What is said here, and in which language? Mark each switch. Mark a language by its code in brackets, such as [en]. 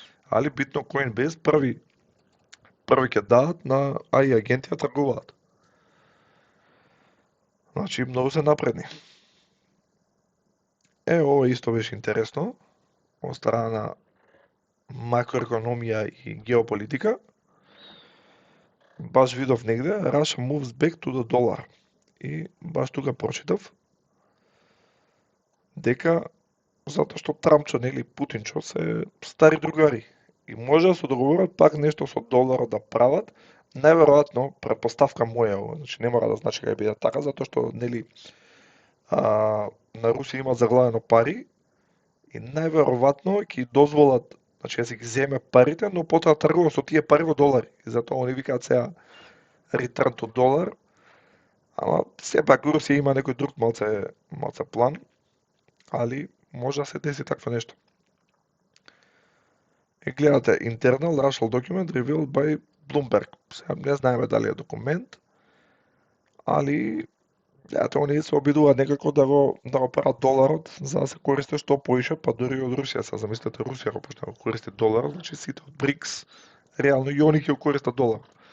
[mk] Али битно Coinbase први ќе дадат на AI агенти да тргуваат. Значи, многу се напредни. Ова исто беше интересно, од страна на макроекономија и геополитика. Баш видов негде, [en] Russia moves back to the dollar. [mk] И баш тука прочитав дека затоа што Трампчо, нели, Путинчо се стари другари и може да се договорат пак нешто со доларот да прават. Најверојатно, претпоставка моја, значи не мора да значи дека биде така, затоа што, нели, на Русија има заглавено пари и најверојатно ќе дозволат, значи да се ги земе парите, но потоа тргува со тие пари во долари. И затоа они викаат сега [en] return to dollar. [mk] Ама сепак Русија има некој друг малце план, али може да се деси такво нешто. И гледате, [en] internal Russian document revealed by Bloomberg. [mk] Сега не знаеме дали е документ, али они се обидуваат некако да го прават доларот за да се користи што поише, па дури од Русија. Се замислете Русија го почна да користи доларот, значи сите од БРИКС реално и они ќе го користат долар.